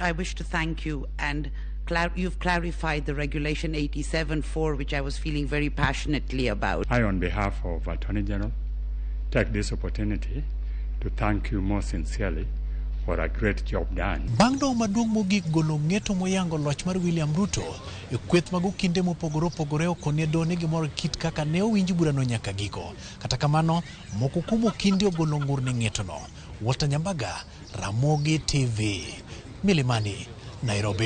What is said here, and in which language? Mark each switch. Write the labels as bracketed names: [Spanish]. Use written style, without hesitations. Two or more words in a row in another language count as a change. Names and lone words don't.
[English] I wish to thank you, and you've clarified the Regulation 87.4, which I was feeling very passionately about. I, on behalf of Attorney General, take this opportunity to thank you most sincerely for a great job done. [Luo (Kenya and Tanzania)] Bang' doho maduong' mogik golo ng'eto moyango loch mar William Ruto e kweth mag kinde mopogore opogore okone doho ne gimoro kit kaka ne owinj burano nyaka giko. Kata kamano, moko kuom okinde ogolo ngur ne ng'etono. Walter Nyambaga, Ramogi TV, Milimani, Nairobi.